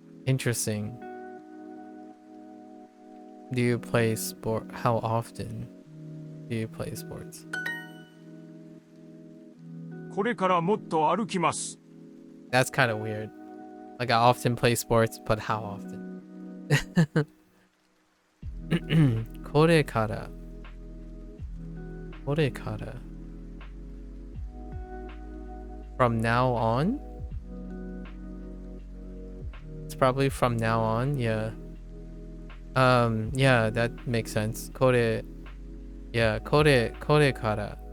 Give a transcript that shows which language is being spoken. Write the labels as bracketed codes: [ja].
[en] Interesting. Do you play sport? How often do you play sports? [ja] これからもっと歩きます。 [en] That's kind of weird. Like I often play sports, but how often? [ja] これから。これから。 [en] From now on? It's probably from now on, yeah. Yeah, that makes sense. [ja] これ Yeah, これから。